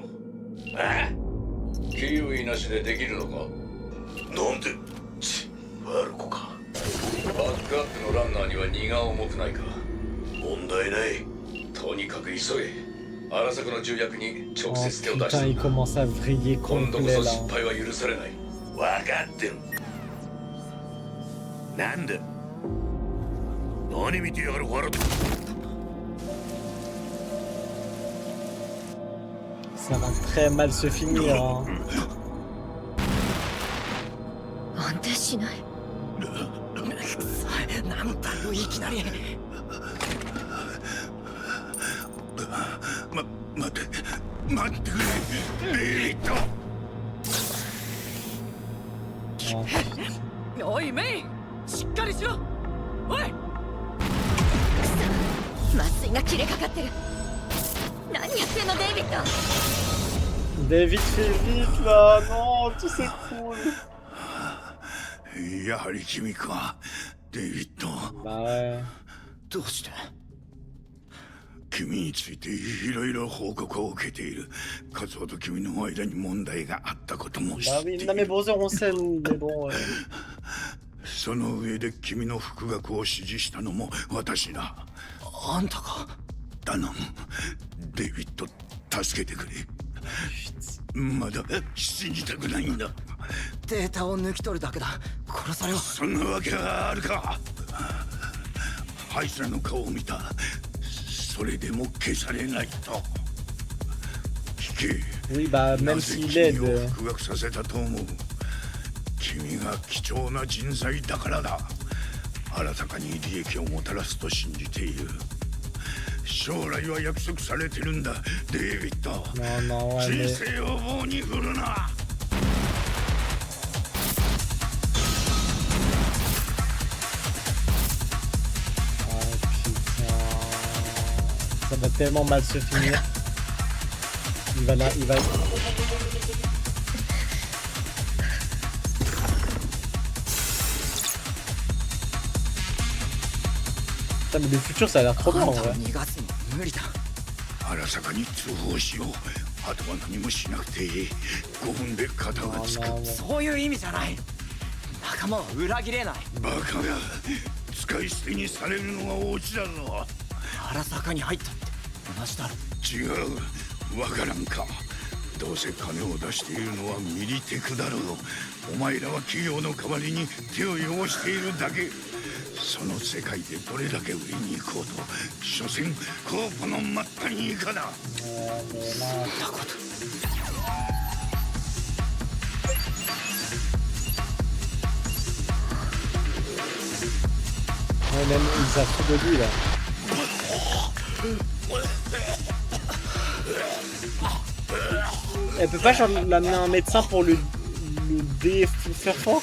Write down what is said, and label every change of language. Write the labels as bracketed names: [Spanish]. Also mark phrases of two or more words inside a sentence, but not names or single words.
[Japanese] ああ、キーウィなしでできるのか。なんで。悪子か。バックアップのランナーには荷が重くないか。問題ない。とにかく急げ。荒坂の重役に直 [French] Oh [Japanese] 接手を出 [French] putain, [Japanese] し [French] il [Japanese] た。 [French] commence à vriller [Japanese] 今度こ [French] complet [Japanese] そ [French] là. [Japanese] 失敗は許されない。分かってる。なんだ。何見てやがるワルト。 [French] Ça va très mal se finir. Hein. [Japanese] 安定しない。なんだよ、いきなり。待ってくれ。デイビッド。 [French] Oh, [Japanese] おいメイン、しっかりしろ。おい。麻酔が切れかかってる。何やってんのデイビッド。 [French] David fait vite là. Non, tout s'écroule. [Japanese] やはり君か、デイビッド。 [French] Bah ouais. [Japanese] どうして？君についていろいろ報告を受けている。カズオと君の間に問題があったことも知 [French] Bah [Japanese] ってい [French] oui, [Japanese] る。 [French] non mais Bowser on sait, mais bon... [Japanese] その上で君の復学を指示したのも私だ。あんたが？頼む、デイビッド、助けてくれ。まだ信じたくないんだ。データを抜き取るだけだ。殺されは。そんなわけがあるか。あいつらの顔を見た。それでも消されないと。聞け。 [French] Oui, bah même s'il est [Japanese] 君を [French] de... [Japanese] 復学させたと思う。君が貴重な人材だからだ。新たかに利益をもたらすと信じている。将来は約束されてるんだ、デイビッド。 [French] Non, non, ouais, [Japanese] 人 [French] mais... [Japanese] 生を棒に振るな。 [French] Oh putain... Ça va tellement mal se finir. Il va là, il va... Putain, mais le futur ça a l'air trop bien en [Japanese] あんたを [French] vrai. [Japanese] 逃がすには無理だ。荒坂に通報しよう。あとは何もしなくていい。5分で肩が [French] Oh [Japanese] つく。 [French] non, [Japanese] そういう意味じゃない。仲間は裏切れない。バカが使い捨てにされるのがオチだぞ。荒坂に入ったって同じだろ。違う、わからんか。どうせ金を出しているのはミリテクだろう。お前らは企業の代わりに手を汚しているだけ。その世界でどれだけ売りに行こうと、所詮コーポの真っ谷以下だ。そんなこと。 [French] Ouais, même ils savent tout de lui là. Elle peut pas genre l'amener à un médecin pour le faire fort.